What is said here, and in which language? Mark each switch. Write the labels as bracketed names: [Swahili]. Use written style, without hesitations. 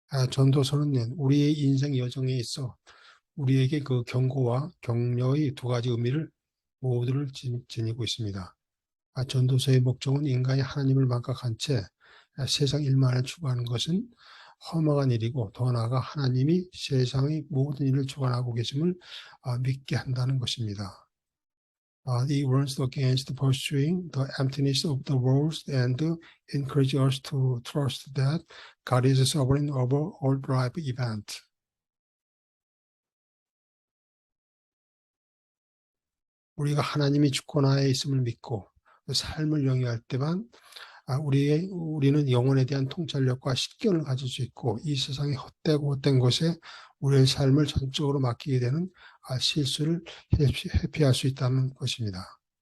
[Korean] 전도서는 우리의 인생 여정에 있어 우리에게 그 경고와 격려의 두 가지 의미를 모두를 지니고 있습니다. 전도서의 목적은 인간이 하나님을 망각한 채 세상 일만을 추구하는 것은 허망한 일이고 더 나아가 하나님이 세상의 모든 일을 주관하고 계심을 믿게 한다는 것입니다. [English] It warns against pursuing the emptiness of the world and encourages us to trust that God is sovereign over all life events. [Korean] 우리가 하나님이 주권하에 있음을 믿고 삶을 영위할 때만 우리는 영혼에 대한 통찰력과 식견을 가질 수 있고 이 세상의 헛된 것에 우리의 삶을 전적으로 맡기게 되는 실수를 회피할 수 있다는 것입니다.